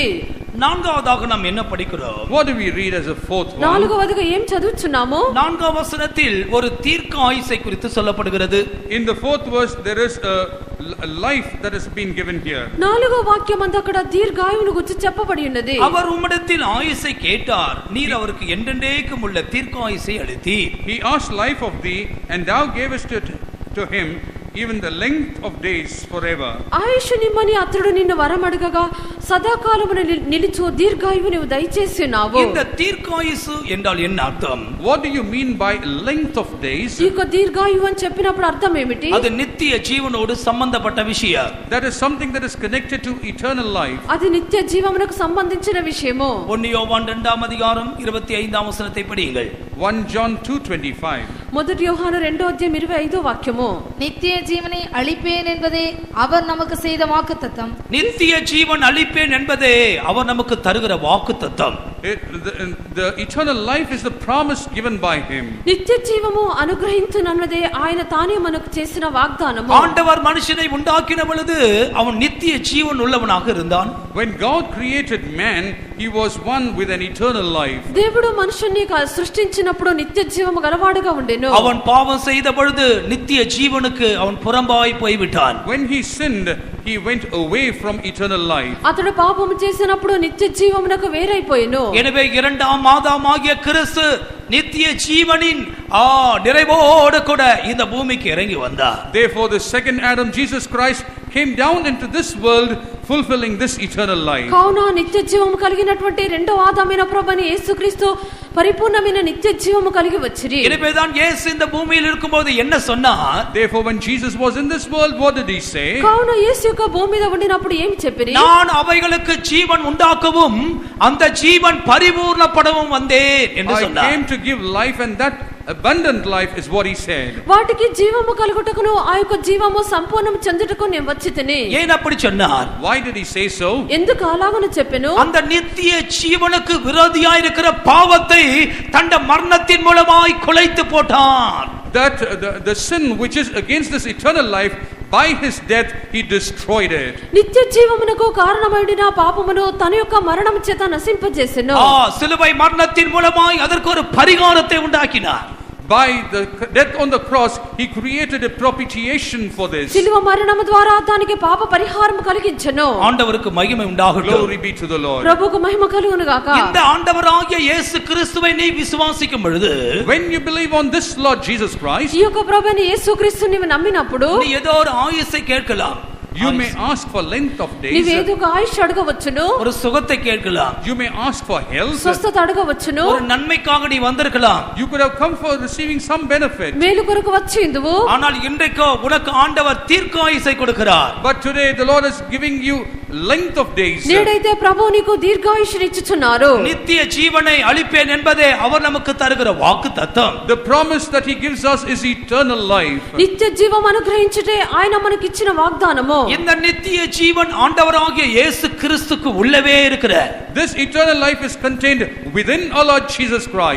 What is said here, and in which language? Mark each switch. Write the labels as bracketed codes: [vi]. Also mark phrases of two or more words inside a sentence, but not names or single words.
[ta] நான்காவதாக நாம் என்ன படிக்கிறோம்? [en] What do we read as a fourth one? [te] నాలుగవదిగా ఏం చదువుచున్నాము? [ta] நான்காம் வசனத்தில் ஒரு தீர்க்க ஆயுசை குறித்து சொல்லப்படுகிறது. [en] In the fourth verse there is a life that has been given here. [te] నాలుగో వాక్యమందు అక్కడ దీర్ఘాయువును గురించి చెప్పబడి ఉన్నది. [ta] அவர் உம்மிடத்தில் ஆயுசை கேட்டார், நீர் அவருக்கு என்றென்றைக்கும் உள்ள தீர்க்க ஆயுசை அளித்தீர். [en] He asked life of thee, and thou gavest it to him, even the length of days forever. [te] ఆయుష్ నిమ్మని అతడు నిన్ను వరమడగగా సదాకాలమున నిలుచు దీర్ఘాయువు నీవు దయచేసి ఉన్నావు. [ta] இந்த தீர்க்காயுசு என்றால் என்ன அர்த்தம்? [en] What do you mean by length of days? [te] ఈ యొక్క దీర్ఘాయువు అని చెప్పినప్పుడు అర్థం ఏమిటి? [ta] அது நித்திய ஜீவனோடு சம்பந்தப்பட்ட விஷயம். [en] That is something that is connected to eternal life. [te] అది నిత్య జీవమునకు సంబంధించిన విషయము. [ta] 1 யோவான் 2ஆம் அதிகாரம் 25ஆம் வசனத்தை படியுங்கள். [en] 1 John 2:25. [te] మొదటి యోహాను 2వ అధ్యాయం 25వ వాక్యము. [ta] நித்திய ஜீவனை அளிப்பேன் என்பதே அவர் நமக்கு செய்த வாக்குத்தத்தம். நித்திய ஜீவன் அளிப்பேன் என்பதே அவர் நமக்கு தருகிற வாக்குத்தத்தம். [en] The eternal life is the promise given by him. [te] నిత్య జీవము అనుగ్రహించునన్నదే ఆయన తానే మనకు చేసిన వాగ్దానము. [ta] ஆண்டவர் மனுஷனை உண்டாக்கின பொழுது அவன் நித்திய ஜீவன் உள்ளவனாக இருந்தான். [en] When God created man, he was one with an eternal life. [te] దేవుడు మనుషుని సృష్టించినప్పుడు నిత్య జీవము గలవాడుగా ఉండెను. [ta] அவன் பாவம் செய்த பொழுது நித்திய ஜீவனுக்கு அவன் புறம்பாய் போய்விட்டான். [en] When he sinned, he went away from eternal life. [te] అతడు పాపము చేసినప్పుడు నిత్య జీవమునకు వేరైపోయెను. [ta] எனவே இரண்டாம் ஆதாமாகிய கிறிஸ்து நித்திய ஜீவனின் நிறைவோடு கூட இந்த பூமிக்கு இறங்கி வந்தார். [en] Therefore the second Adam, Jesus Christ, came down into this world fulfilling this eternal life. [te] కావున నిత్య జీవము కలిగినటువంటి రెండవ ఆదామైన ప్రభువైన యేసుక్రీస్తు పరిపూర్ణమైన నిత్య జీవము కలిగి వచ్చిరి. [ta] எனவேதான் இயேசு இந்த பூமியில் இருக்கும்போது என்ன சொன்னார்? [en] Therefore when Jesus was in this world, what did he say? [te] కావున యేసు యొక్క భూమి మీద ఉండినప్పుడు ఏం చెప్పిరి? [ta] நான் அவைகளுக்கு ஜீவன் உண்டாக்கவும் அந்த ஜீவன் பரிபூர்ணப்படவும் வந்தேன் என்று [en] I [ta] சொன்னார். [en] came to give life and that abundant life is what he said. [te] వాటికి జీవము కలుగుటకును ఆ యొక్క జీవము సంపూర్ణం చెందుటకు నేను వచ్చితిని. [ta] ஏன் அப்படி சொன்னார்? [en] Why did he say so? [te] ఎందుకు అలాగను చెప్పెను? [ta] அந்த நித்திய ஜீவனுக்கு விரோதியாய் இருக்கிற பாவத்தை தண்ட மரணத்தின் மூலமாய் குலைத்து போட்டார். [en] That the sin which is against this eternal life, by his death he destroyed it. [te] నిత్య జీవమునకు కారణమైన పాపమును తన యొక్క మరణం చేత నశింపజేసెను. [ta] சிலுவை மரணத்தின் மூலமாய் அதற்கு ஒரு பரிகாரத்தை உண்டாக்கினார். [en] By the death on the cross he created a propitiation for this. [te] సిలువ మరణము ద్వారా దానికి పాప పరిహారం కలిగించెను. [ta] ஆண்டவருக்கு மகிமை உண்டாகட்டும். [en] Glory be to the Lord. [te] ప్రభువుకు మహిమ కలుగును గాక. [ta] இந்த ஆண்டவராகிய இயேசு கிறிஸ்துவை நீ விசுவாசிக்கும் பொழுது, [en] when you believe on this Lord Jesus Christ, [te] ఈ యొక్క ప్రభువైన యేసుక్రీస్తుని నీవు నమ్మినప్పుడు [ta] நீ ஏதோ ஒரு ஆயுசை கேட்கலாம். [en] you may ask for length of days. [te] నీవేదో ఒక ఆయుష్ అడగవచ్చును. [ta] ஒரு சுகத்தை கேட்கலாம். [en] You may ask for health. [te] స్వస్థత అడగవచ్చును. [ta] ஒரு நன்மைக்காக நீ வந்திருக்கலாம். [en] You could have come for receiving some benefit. [te] మేలు కొరకు వచ్చిందువు. [ta] ஆனால் இன்றைக்கு உனக்கு ஆண்டவர் தீர்க்காயுசை கொடுக்கிறார். [en] But today the Lord is giving you length of days. [te] నేడైతే ప్రభువు నీకు దీర్ఘాయుష్ని ఇచ్చుచున్నారు. [ta] நித்திய ஜீவனை அளிப்பேன் என்பதே அவர் நமக்கு தருகிற வாக்குத்தத்தம். [en] The promise that he gives us is eternal life. [te] నిత్య జీవం అనుగ్రహించుటే ఆయన మనకి ఇచ్చిన వాగ్దానము. [ta] இந்த நித்திய ஜீவன் ஆண்டவராகிய இயேசு கிறிஸ்துக்கு உள்ளவே இருக்கிறார். [en] This eternal life is contained within our Lord Jesus Christ.